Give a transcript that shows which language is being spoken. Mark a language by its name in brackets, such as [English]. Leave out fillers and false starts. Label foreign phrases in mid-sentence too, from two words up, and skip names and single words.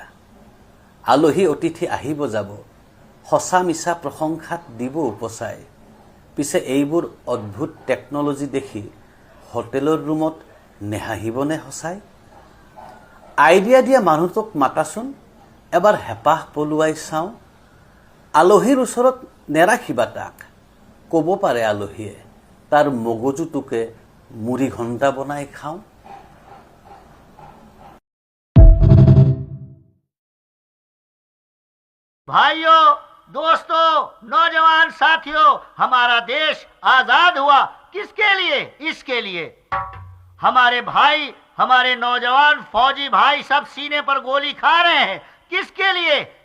[Assamese] আলহী অতিথি আহিব যাব, সঁচা মিছা প্ৰশংসাত দিব উপচাই, পিছে এইবোৰ অদ্ভুত টেকন'লজি দেখি হোটেলৰ ৰুমত নেহাঁহিবনে সঁচাই। আইডিয়া দিয়া মানুহটোক মাতাচোন, এবাৰ হেঁপাহ পলুৱাই চাওঁ। আলহীৰ ওচৰত নেৰাখিবা তাক, ক'ব পাৰে আলহীয়ে তাৰ মগজুটোকে মুড়ি ঘণ্টা বনাই খাওঁ। [Hindi] भाइयों, दोस्तों, नौजवान साथियों, हमारा देश आजाद हुआ किसके लिए? इसके लिए। हमारे भाई, हमारे नौजवान फौजी भाई सब सीने पर गोली खा रहे हैं, किसके लिए?